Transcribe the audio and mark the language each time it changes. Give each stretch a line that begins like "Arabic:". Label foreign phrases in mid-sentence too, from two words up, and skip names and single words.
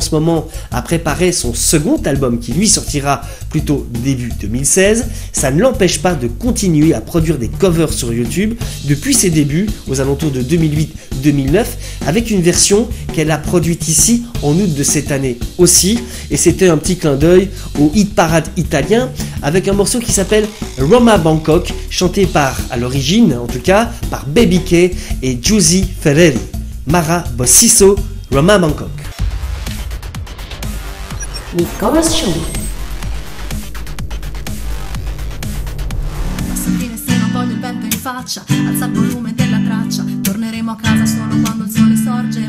French: ce moment à préparer son second album qui lui sortira plutôt début 2016, ça ne l'empêche pas de continuer à produire des covers sur YouTube depuis ses débuts aux alentours de 2008-2009, avec une version qu'elle a produite ici en août de cette année aussi, et c'était un petit clin d'œil au hit parade italien avec un morceau qui s'appelle Roma Bangkok, chanté par, à l'origine en tout cas, par Baby K et Giusy Ferreri. Mara Bossiso, Roma Bangkok. Nicolas Show.
Italian: Passettine se non voglio il vento in faccia, alza il volume della traccia, torneremo a casa solo quando il sole sorge.